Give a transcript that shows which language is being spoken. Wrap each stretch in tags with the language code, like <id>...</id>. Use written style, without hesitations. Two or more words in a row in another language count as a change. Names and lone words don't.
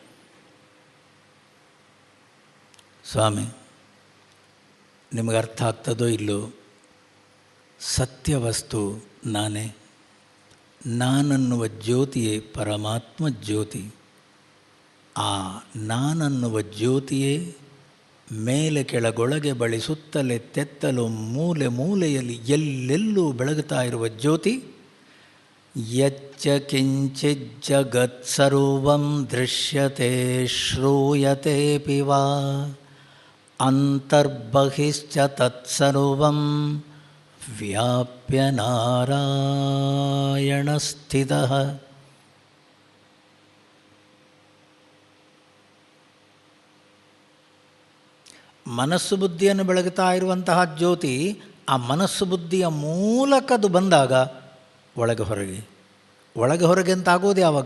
<kn>ಸ್ವಾಮಿ, ನಿಮಗೆ ಅರ್ಥ ಆಗ್ತದೋ ಇಲ್ಲೋ, ಸತ್ಯವಸ್ತು ನಾನೇ. ನಾನನ್ನುವ ಜ್ಯೋತಿಯೇ ಪರಮಾತ್ಮ ಜ್ಯೋತಿ. ಆ ನಾನನ್ನುವ ಜ್ಯೋತಿಯೇ ಮೇಲೆ ಕೆಳಗೊಳಗೆ ಬಳಿಸುತ್ತಲೇ ತೆತ್ತಲು ಮೂಲೆ ಮೂಲೆಯಲ್ಲಿ ಎಲ್ಲೆಲ್ಲೂ ಬೆಳಗುತ್ತಾ ಇರುವ ಜ್ಯೋತಿ.</kn> <sa>ಯಚ್ಚ ಕಿಂಚಿತ್ ಜಗತ್ಸರ್ವಂ ದೃಶ್ಯತೆ ಶ್ರೂಯತೆಪಿ ವಾ ಅಂತರ್ಬಹಿಶ್ಚ ತತ್ಸರ್ವಂ ವ್ಯಾಪ್ಯ ನಾರಾಯಣ ಸ್ಥಿತಃ.</sa> <kn>ಮನಸ್ಸು ಬುದ್ಧಿಯನ್ನು ಬೆಳಗುತ್ತಾ ಇರುವಂತಹ ಜ್ಯೋತಿ, ಆ ಮನಸ್ಸು ಬುದ್ಧಿಯ ಮೂಲಕದು ಬಂದಾಗ ಒಳಗೆ ಹೊರಗೆ ಅಂತ ಆಗೋದು ಯಾವಾಗ?</kn>